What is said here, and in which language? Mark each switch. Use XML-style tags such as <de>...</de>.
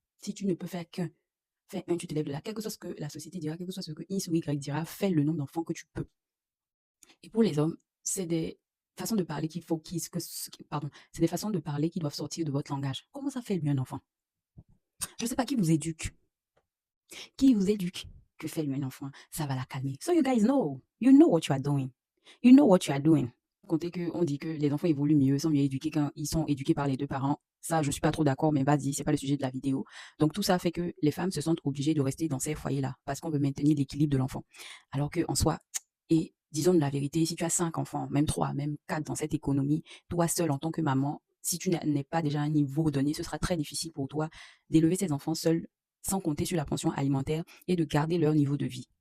<fr>Si tu ne peux faire qu'un, fais 1, tu te lèves de là. Quel que soit ce que la société dira, quel que soit ce que X ou Y dira, fais le nombre d'enfants que tu peux. Et pour les hommes, c'est des façons de parler qu'il faut pardon, c'est des façons de parler qui doivent sortir de votre langage. Comment ça fait lui un enfant? Je ne sais pas qui vous éduque. Qui vous éduque? Que fait lui un enfant? Ça va la calmer.</fr> <en>So you guys know. You know what you are doing. You know what you are doing.</en> <fr>Comptez qu'on dit que les enfants évoluent mieux, sont mieux éduqués quand ils sont éduqués par les 2 parents. Ça, je suis pas trop d'accord, mais vas-y, c'est pas le sujet de la vidéo. Donc tout ça fait que les femmes se sentent obligées de rester dans ces foyers-là parce qu'on veut maintenir l'équilibre de l'enfant. Alors qu'en soi, et disons la vérité, si tu as 5 enfants, même 3, même 4 dans cette économie, toi seule en tant que maman, si tu n'es pas déjà à un niveau donné, ce sera très difficile pour toi d'élever ces enfants seuls sans compter sur la pension alimentaire et de garder leur niveau de vie.</fr>